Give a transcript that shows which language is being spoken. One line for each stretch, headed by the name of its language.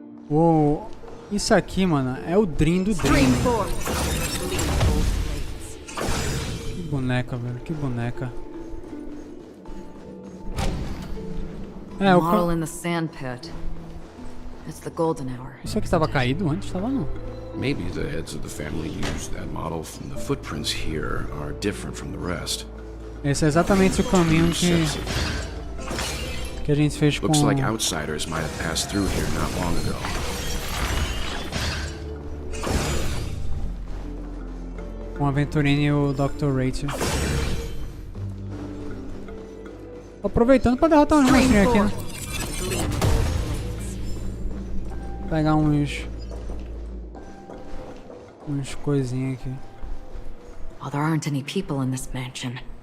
Portuguese: Uou, isso aqui, mano, é o Dream do Dream. Que boneca, velho, que boneca. É, o
English: model in the sand pit. It's the golden hour.
Portuguese: Isso aqui estava caído antes, estava não.
English: Maybe the heads of the family used that model. The footprints here are different from the rest.
Portuguese: Esse é exatamente o caminho que a gente fez com...
English: Looks like outsiders might have passed through here not long ago.
Portuguese: Com a Venturini e o Dr. Rachel. Aproveitando para derrotar uns monstrinhos aqui, né? Pegar uns coisinhas aqui.
English: Well, there aren't any people in this mansion.